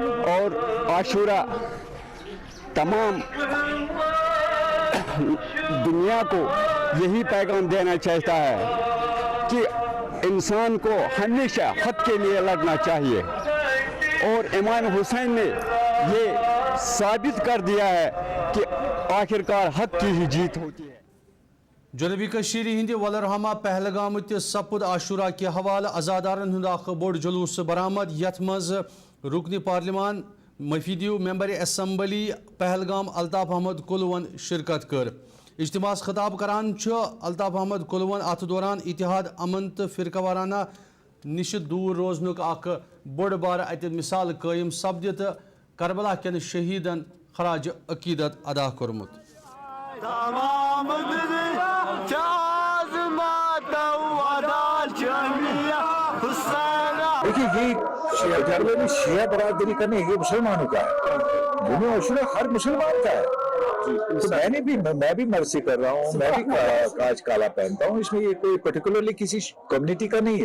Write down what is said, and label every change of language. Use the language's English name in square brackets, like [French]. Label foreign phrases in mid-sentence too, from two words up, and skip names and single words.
[Hindi] और आशूरा तमाम दुनिया को यही पैगाम देना चाहता है कि इंसान को हमेशा हक के लिए लड़ना चाहिए, और इमाम हुसैन ने ये साबित कर दिया है कि आखिरकार हक की ही जीत होती है। [Kashmiri] जनूबी कश्मीर हिंद वलरहमा पहलगाम सपुद आशुरा के हवाले अजादारन हुंद अख बोड़ जुलूस बरामद, यथ मज रुकन पार्लिमान मफीदियू [English] member assembly [Kashmiri] पहलगाम अल्ताफ अहमद कुलवन शिरकत कर। इज्तिमास खिताब करान अल्ताफ अहमद कुलवन अत दौरान इतिहाद अमन तो फिरकवाराना निश दूर रोजनुक अख बोड़ बार अत मिसाल कायम सपदित करबला केन शहीदन खराज अकीदत अदा कोरमुत। [Hindi] देखिए ये करबला में शिया बरादरी करने ये मुसलमानों का है, दुनिया अशूरा हर मुसलमान का है। तो मैं भी मर्सी कर रहा हूँ, मैं भी आज काला पहनता हूँ, इसमें ये कोई पर्टिकुलरली किसी कम्युनिटी का नहीं है।